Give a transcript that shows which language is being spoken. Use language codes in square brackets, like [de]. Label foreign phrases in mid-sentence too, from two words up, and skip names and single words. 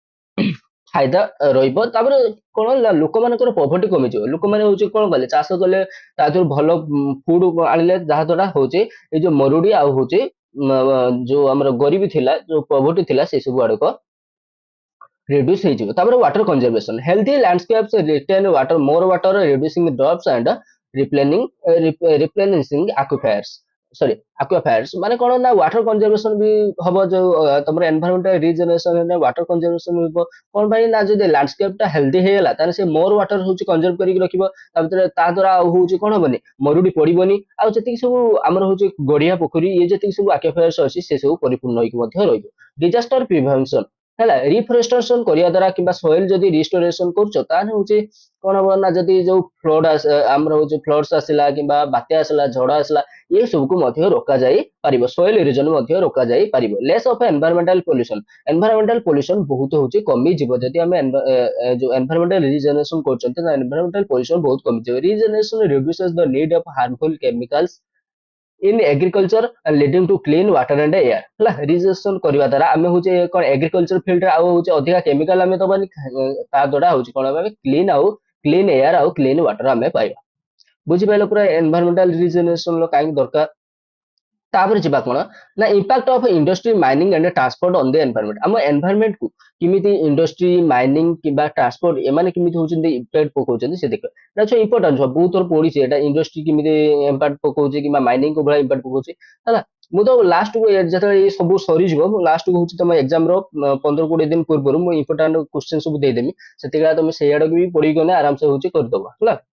[or] ଫାଇଦା ରହିବ ତାପରେ କଣ ନା ଲୋକମାନଙ୍କର ପଭର୍ଟି କମିଯିବ ଲୋକମାନେ ହଉଛି କଣ କଲେ ଚାଷ କଲେ ତା ଦେହରୁ ଭଲ ଫୁଡ ଆଣିଲେ ଯାହା ଦ୍ୱାରା ହଉଛି ଏଇ ଯୋଉ ମରୁଡି ଆଉ ହଉଛି ଯୋଉ ଆମର ଗରିବୀ ଥିଲା ଯୋଉ ପଭର୍ଟି ଥିଲା ସେ ସବୁ ଆଡକୁ reduce ହେଇଯିବ ତାପରେ [en] water conservation healthy landscapes retain water more water reducing droughts and replenishing aquifers [or] ମାନେ କଣ ନା [en] water conservation [or] ବି ହବ ଯୋଉ ତମର [en] environmental regeneration [or] ହେଲେ [en] water conservation [or] ହବ କଣ ପାଇଁ ନା ଯଦି landscape ଟା healthy ହେଇଗଲା ତାହେଲେ ସେ [en] more water [or] ହଉଛି conserve କରିକି ରଖିବ ତା ଭିତରେ ତା ଦ୍ୱାରା ଆଉ ହଉଛି କଣ ହବନି ମରୁଡି ପଡିବନି ଆଉ ଯେତିକି ସବୁ ଆମର ହଉଛି ଗଡିଆ ପୋଖରୀ ଇଏ ଯେତିକି ସବୁ aquifers ଅଛି ସେ ସବୁ ପରିପୂର୍ଣ୍ଣ ହେଇକି ମଧ୍ୟ ରହିବ [en] disaster prevention [or] ହେଲା ରିଫରେଷ୍ଟେସନ କରିବା ଦ୍ୱାରା କିମ୍ବା ସଏଲ ଯଦି ରିଷ୍ଟୋରେସନ କରୁଛ ତାହେଲେ ହଉଛି କଣ ହବ ନା ଯଦି ଯୋଉ ଆମର ହଉଛି ଫ୍ଲଡ୍ସ ଆସିଲା କିମ୍ବା ବାତ୍ୟା ଆସିଲା ଝଡ ଆସିଲା ଏ ସବୁକୁ ମଧ୍ୟ ରୋକାଯାଇ ପାରିବ [en] soil erosion [or] ମଧ୍ୟ ରୋକାଯାଇ ପାରିବ [en] less of environmental pollution [or] ବହୁତ ହଉଛି କମିଯିବ ଯଦି ଆମେ ଯୋଉ [en] environmental regeneration [or] କରୁଛନ୍ତି ତ [en] environmental pollution [or] ବହୁତ କମିଯିବ [en] regeneration reduces the need of harmful chemicals in agriculture and leading to clean water and air [or] ହେଲା ରିଜେନେରେସନ କରିବା ଦ୍ୱାରା ଆମେ ହଉଛି କଣ ଏଗ୍ରିକଲଚର ଫିଲ୍ଡରେ ଆଉ ହଉଛି ଅଧିକା କେମିକାଲ ଆମେ ଦବାନି ତା ଦ୍ୱାରା ହଉଛି କଣ ଆମେ [en] clean air [or] ଆଉ [en] clean water [or] ଆମେ ପାଇବା ବୁଝିପାରିଲ ପୁରା [en] environmental regeneration [or] କାହିଁକି ଦରକାର ତାପରେ ଯିବା କଣ ନା [en] impact of industry mining and transport on the environment [or] ଆମ ଏନଭାଇରମେଣ୍ଟ କୁ କେମିତି [en] industry mining [or] କିମ୍ବା ଟ୍ରାନ୍ସପୋର୍ଟ ଏମାନେ କେମିତି ହଉଛନ୍ତି ଇମ୍ପାକ୍ଟ ପକଉଛନ୍ତି ସେ ଦେଖିବା ଏଟା ହଉଛି ଇମ୍ପୋର୍ଟାଣ୍ଟ ବହୁତ ଥର ପଢିଛି ଏଟା ଇଣ୍ଡଷ୍ଟ୍ରି କେମିତି ଇମ୍ପାକ୍ଟ ପକଉଛି କିମ୍ବା ମାଇନିଂ କୋଉ ଭଳିଆ ଇମ୍ପାକ୍ଟ ପକଉଛି ହେଲା ମୁଁ ତ ଲାଷ୍ଟ କୁ ଯେତେବେଳେ ଏ ସବୁ ସରିଯିବ ମୁଁ ଲାଷ୍ଟ କୁ ହଉଛି ତମ ଏକ୍ସାମ ର 15-20 ଦିନ ପୂର୍ବରୁ ମୁଁ [en] important question [or] ସବୁ ଦେଇଦେମି ସେତିକି ତମେ ସେଇଆଡକୁ ବି ପଢିକି ଗଲେ ଆରାମସେ ହଉଛି କରିଦବ ହେଲା